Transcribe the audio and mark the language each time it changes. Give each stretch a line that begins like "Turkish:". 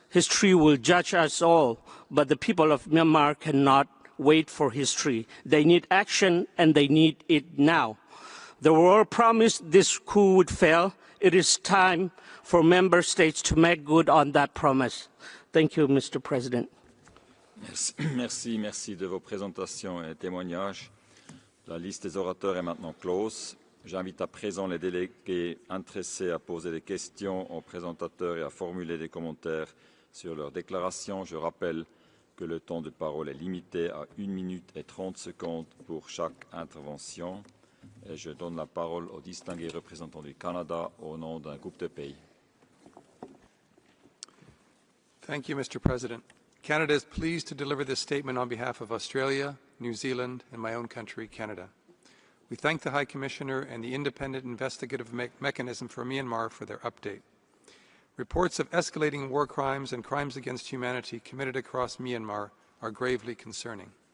English: History will judge us all, but the people of Myanmar cannot wait for history. They need action and they need it now. The world promised this coup would fail. It is time for member states to make good on that promise. Thank you, Mr. President.
French: Merci de vos présentations et témoignages. La liste des orateurs est maintenant close. J'invite à présent les délégués intéressés à poser des questions aux présentateurs et à formuler des commentaires sur leurs déclarations. Je rappelle que le temps de parole est limité à 1 minute et 30 secondes pour chaque intervention. Et je donne la parole au distingué représentant du Canada au nom d'un groupe de pays.
English: Thank you, Mr. President. Canada is pleased to deliver this statement on behalf of Australia, New Zealand, and my own country, Canada. We thank the High Commissioner and the Independent Investigative Mechanism for Myanmar for their update. Reports of escalating war crimes and crimes against humanity committed across Myanmar are gravely concerning.